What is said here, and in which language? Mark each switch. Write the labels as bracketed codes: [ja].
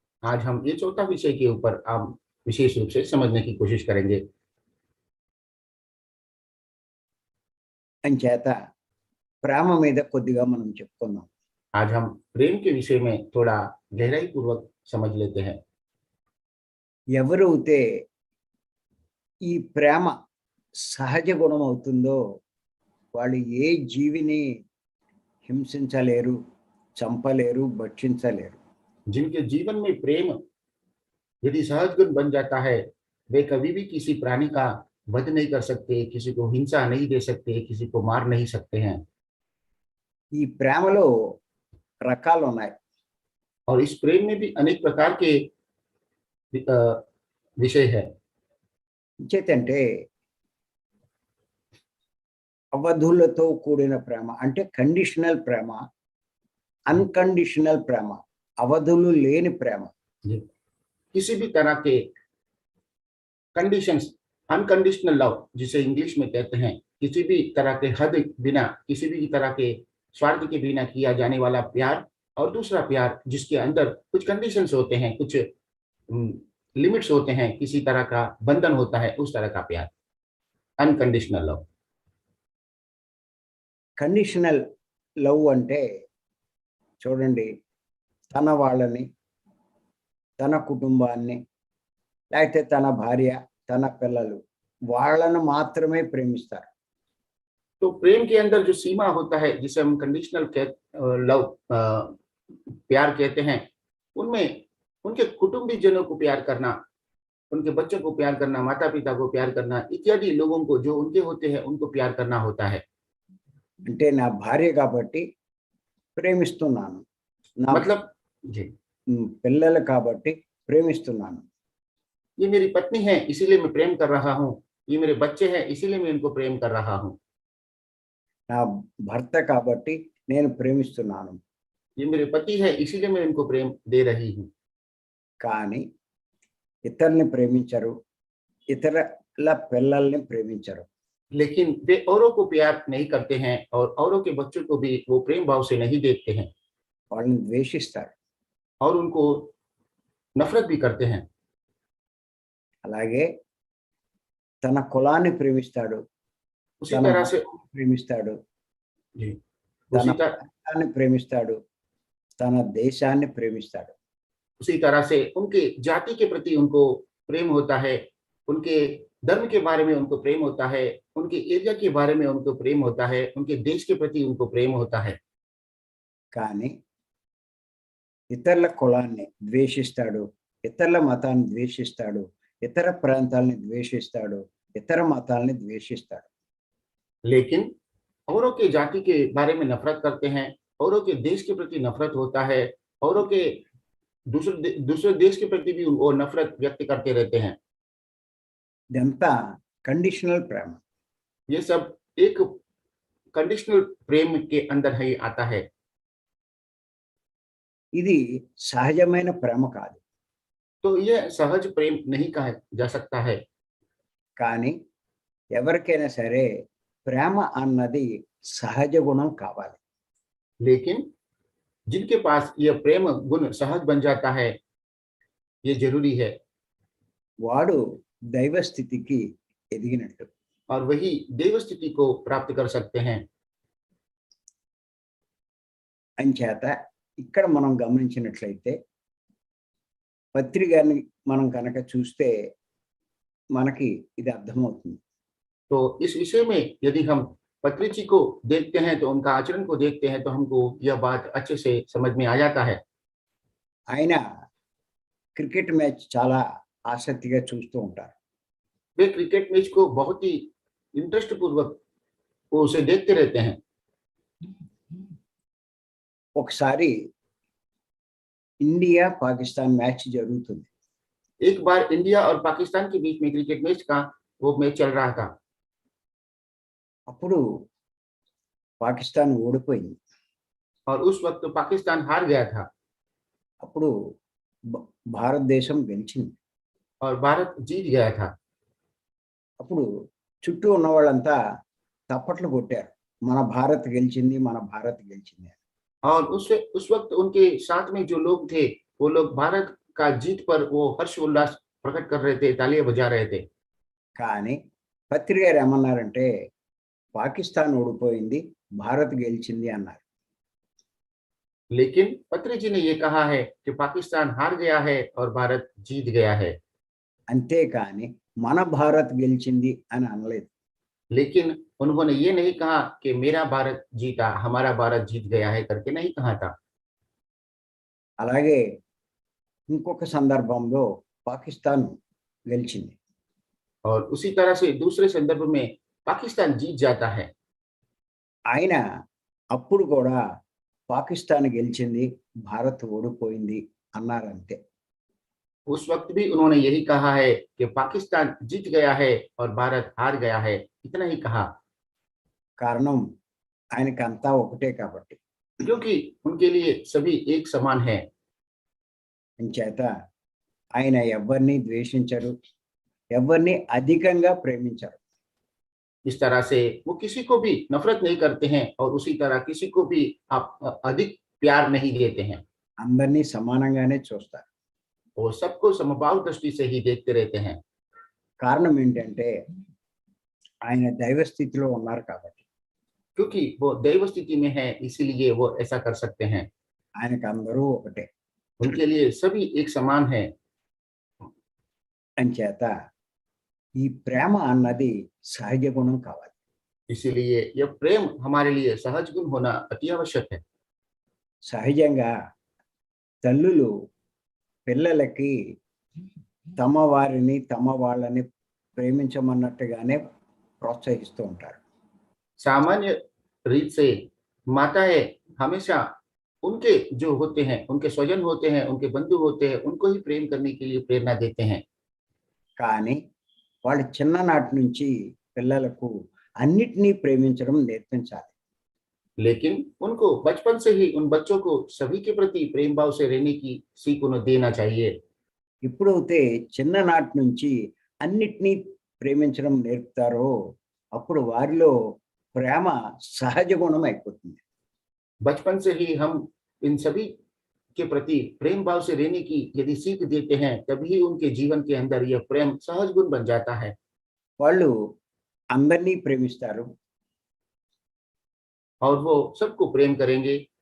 [hi] आज हम ये चौथा विषय के ऊपर हम विशेष रूप से समझने की कोशिश करेंगे। [te] అంచేత ప్రేమ మీద కొద్దిగా మనం చెప్పుకుందాం. [hi] आज हम प्रेम के विषय में थोड़ा गहराई पूर्वक समझ लेते हैं। [te] ఎవరైతే ఈ ప్రేమ సహజ గుణం అవుతుందో వాళ్ళు ఏ జీవిని హింసించలేరు, చంపలేరు, భక్షించలేరు. [hi] जिनके जीवन में प्रेम यदि सहज गुण बन जाता है, वे कभी भी किसी प्राणी का वध नहीं कर सकते, किसी को हिंसा नहीं दे सकते, किसी को मार नहीं सकते हैं। [te] ఈ ప్రేమలో రకాలు ఉన్నాయి. [hi] और इस प्रेम में भी अनेक प्रकार के विषय है। [te] చేతంటే అవధులతో కూడిన ప్రేమ అంటే కండిషనల్ ప్రేమ, అన్కండిషనల్ ప్రేమ, అవధులు లేని ప్రేమ. [hi] किसी भी तरह के कंडीशंस, अनकंडीशनल लव जिसे इंग्लिश में कहते हैं, किसी भी तरह के हद बिना, किसी भी तरह के स्वार्थ के बिना किया जाने वाला प्यार, और दूसरा प्यार जिसके अंदर कुछ कंडीशंस होते हैं, कुछ लिमिट्स होते हैं, किसी तरह का बंधन होता है, उस तरह का प्यार अनकंडीशनल लव। [te] కండిషనల్ లవ్ అంటే చూడండి, తన వాళ్ళని, తన కుటుంబాన్ని, లేకపోతే తన భార్య, తన పిల్లలు వాళ్ళను మాత్రమే ప్రేమిస్తారు. [hi] तो प्रेम के अंदर जो सीमा होता है, जिसे हम कंडीशनल लव प्यार कहते हैं, उनमें उनके कुटुंबीजनों को प्यार करना, उनके बच्चों को प्यार करना, माता पिता को प्यार करना, इत्यादि लोगों को जो उनके होते हैं उनको प्यार करना होता है। [te] అంటే నా భార్య కాబట్టి ప్రేమిస్తున్నాను, నా [hi] मतलब जी, [te] పిల్లలు కాబట్టి ప్రేమిస్తున్నాను, [hi] ये मेरी पत्नी है इसीलिए मैं प्रेम कर रहा हूँ, ये मेरे बच्चे हैं इसीलिए मैं इनको प्रेम कर रहा हूँ, [te] నా భర్త కాబట్టి నేను ప్రేమిస్తున్నాను. [hi] ये मेरे पति है इसीलिए मैं इनको प्रेम दे रही हूँ। [te] కానీ ఇతరుల్ని ప్రేమించరు, ఇతరుల పిల్లల్ని ప్రేమించరు. [hi] लेकिन वे औरों को प्यार नहीं करते हैं और औरों के बच्चों को भी वो प्रेम भाव से नहीं देखते हैं [te] వాళ్ళని ద్వేషిస్తారు. [hi] और उनको नफरत भी करते हैं। [te] అలాగే తన కులాన్ని ప్రేమిస్తాడు, [hi] उसी [te] తన [hi] तरह से [te] మతాన్ని ప్రేమిస్తాడు, [hi] जी, [te] తన [hi] उसी तरह [te] ప్రాంతాన్ని ప్రేమిస్తాడు, తన దేశాన్ని ప్రేమిస్తాడు. [hi] उसी तरह से उनके जाति के प्रति उनको प्रेम होता है, उनके धर्म के बारे में उनको प्रेम होता है, उनके एरिया के बारे में उनको प्रेम होता है, उनके देश के प्रति उनको प्रेम होता है। [te] కానీ ఇతరుల కులాన్ని ద్వేషిస్తాడు, ఇతరుల మతాన్ని ద్వేషిస్తాడు, ఇతర ప్రాంతాలని ద్వేషిస్తాడు, ఇతర మతాలని ద్వేషిస్తాడు. [hi] लेकिन औरों के जाति के बारे में नफरत करते हैं, औरों के देश के प्रति नफरत होता है, औरों के दूसरे देश के प्रति भी वो नफरत व्यक्त करते रहते हैं। [te] ఇదంతా కండిషనల్ ప్రేమ. [hi] ये सब एक कंडीशनल प्रेम के अंदर ही आता है। [te] ఇది సహజమైన ప్రేమ కాదు. [hi] तो ये सहज प्रेम नहीं कहा जा सकता है। [te] కానీ ఎవరికైనా సరే ప్రేమ అన్నది సహజ గుణం కావాలి. [hi] लेकिन जिनके पास यह प्रेम गुण सहज बन जाता है, ये जरूरी है, [te] వాడు దైవ స్థితికి ఎదిగినట్టు. [hi] और वही देव स्थिति को प्राप्त कर सकते हैं। [te] అంచేత ఇక్కడ మనం గమనించినట్లయితే పత్రికని మనం కనుక చూస్తే మనకి ఇది అర్థమవుతుంది. [hi] तो इस विषय में यदि हम पत्रिची को देखते हैं, तो उनका आचरण को देखते हैं, तो हमको यह बात अच्छे से समझ में आ जाता है। [te] ఆయన క్రికెట్ మ్యాచ్ చాలా ఆసక్తిగా చూస్తూ ఉంటారు. [hi] वे क्रिकेट मैच को बहुत ही इंटरेस्ट पूर्वक वो उसे देखते रहते हैं। [te] ఒకసారి ఇండియా పాకిస్తాన్ మ్యాచ్ జరుగుతుంది. [hi] एक बार इंडिया और पाकिस्तान के बीच में क्रिकेट मैच का वो मैच चल रहा था। [te] అప్పుడు పాకిస్తాన్ ఓడిపోయింది. [hi] और उस वक्त पाकिस्तान हार गया था [te] అప్పుడు భారతదేశం గెలిచింది. [hi] और भारत जीत गया था। [te] అప్పుడు చుట్టూ ఉన్న వాళ్ళంతా తప్పట్లు కొట్టారు, మన భారత్ గెలిచింది, మన భారత్ గెలిచింది అని. [hi] और उस वक्त उनके साथ में जो लोग थे, वो लोग भारत का जीत पर वो हर्ष उल्लास प्रकट कर रहे थे, तालियां बजा रहे थे। [te] కానీ పత్రిక గారు ఏమన్నారంటే పాకిస్తాన్ ఓడిపోయింది, భారత్ గెలిచింది అన్నారు. [hi] लेकिन पत्री जी ने ये कहा है कि पाकिस्तान हार गया है और भारत जीत गया है। [te] అంతేకాని మన భారత్ గెలిచింది అని అనలేదు. [hi] लेकिन उन्होंने ये नहीं कहा कि मेरा भारत जीता, हमारा भारत जीत गया है करके नहीं कहा था। [te] అలాగే ఇంకొక సందర్భంలో పాకిస్తాన్ గెలిచింది. [hi] और उसी तरह से दूसरे संदर्भ में पाकिस्तान जीत जाता है। [te] ఆయన అప్పుడు కూడా పాకిస్తాన్ గెలిచింది, భారత్ ఓడిపోయింది అన్నారంతే. [hi] उस वक्त भी उन्होंने यही कहा है कि पाकिस्तान जीत गया है और भारत हार गया है, इतना ही कहा। [te] కారణం ఆయనకంతా ఒకటే కాబట్టి. [hi] क्योंकि उनके लिए सभी एक समान है। [te] అంచేత ఆయన ఎవరిని ద్వేషించరు, ఎవరిని అధికంగా ప్రేమించరు. [hi] इस तरह से वो किसी को भी नफरत नहीं करते हैं और उसी तरह किसी को भी आप अधिक प्यार नहीं देते हैं। [te] అందరినీ సమానంగానే చూస్తారు. [hi] वो सबको समभाव दृष्टि से ही देखते रहते हैं। [te] కారణం ఏంటంటే ఆయన దైవ స్థితిలో ఉన్నారు కాబట్టి. [hi] क्योंकि वो दैव स्थिति में है, इसीलिए वो ऐसा कर सकते हैं। [te] ఆయనకు అందరూ ఒకటే. [hi] उनके लिए सभी एक समान है। [te] అంచేత ఈ ప్రేమ అన్నది సహజ గుణం కావాలి. [hi] इसीलिए यह प्रेम हमारे लिए सहज गुण होना अति आवश्यक है। [te] సహజంగా తల్లులు పిల్లలకి తమ వారిని తమ వాళ్ళని ప్రేమించమన్నట్టుగానే ప్రోత్సహిస్తూ ఉంటారు. [hi] सामान्य रीत से माताएं हमेशा उनके जो होते हैं, उनके स्वजन होते हैं, उनके बंधु होते हैं, उनको ही प्रेम करने के लिए प्रेरणा देते हैं। [te] కానీ వాళ్ళు చిన్ననాటి నుంచి పిల్లలకు అన్నిటినీ ప్రేమించడం నేర్పించాలి. [hi] लेकिन उनको बचपन से ही उन बच्चों को सभी के प्रति प्रेम भाव से रहने की सीख उन्हें देना चाहिए। [te] ఎప్పుడైతే చిన్ననాటి నుంచి అన్నిటినీ ప్రేమించడం నేర్పుతారో అప్పుడు వారిలో ప్రేమ సహజ గుణం అయిపోతుంది. [hi] बचपन से ही हम इन सभी के प्रति प्रेम भाव से रहने की यदि सीख देते हैं, तभी उनके जीवन के अंदर यह प्रेम सहज गुण बन जाता है। [te] వాళ్ళు అందరినీ ప్రేమిస్తారు, [hi] और वो सबको प्रेम करेंगे